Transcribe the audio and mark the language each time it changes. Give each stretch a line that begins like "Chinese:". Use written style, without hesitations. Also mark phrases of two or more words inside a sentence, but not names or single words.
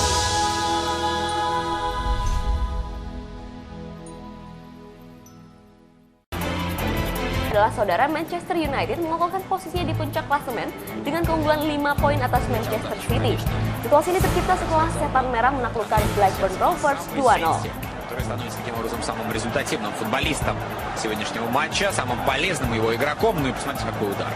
Indonesian: Adalah saudara Manchester United mengokohkan posisinya di puncak klasemen dengan keunggulan 5 poin atas Manchester City. Situasi ini tercipta setelah Setan Merah menaklukkan Blackburn Rovers 2-0.
Russian: Который становится таким образом самым результативным футболистом сегодняшнего матча, самым полезным его игроком. Ну и посмотрите, какой удар.